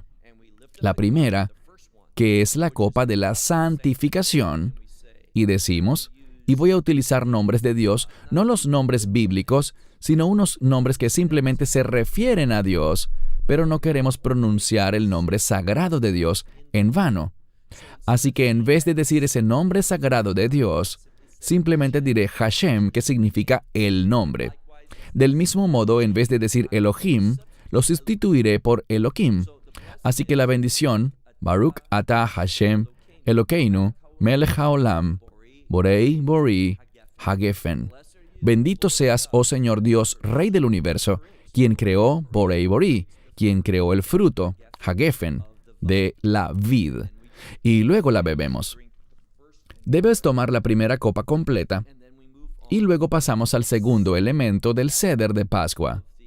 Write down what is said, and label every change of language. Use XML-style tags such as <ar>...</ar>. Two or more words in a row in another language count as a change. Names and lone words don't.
<es>La primera, que es la copa de la santificación, y decimos, y voy a utilizar nombres de Dios, no los nombres bíblicos, sino unos nombres que simplemente se refieren a Dios, pero no queremos pronunciar el nombre sagrado de Dios en vano. Así que en vez de decir ese nombre sagrado de Dios, simplemente diré Hashem, que significa el nombre. Del mismo modo, en vez de decir Elohim, lo sustituiré por Elohim. Así que la bendición,</es> <he>ברוך אתה השם, אלוקינו, מלך העולם, בורא בורי, הגפן.</he> <es>Bendito seas, oh Señor Dios, Rey del universo, quien creó</es> <he>בורא בורי,</he> <es>quien creó el fruto, hagefen, de la vid, y luego la bebemos. Debes tomar la primera copa completa, y luego pasamos al segundo elemento del Seder de Pascua.</es>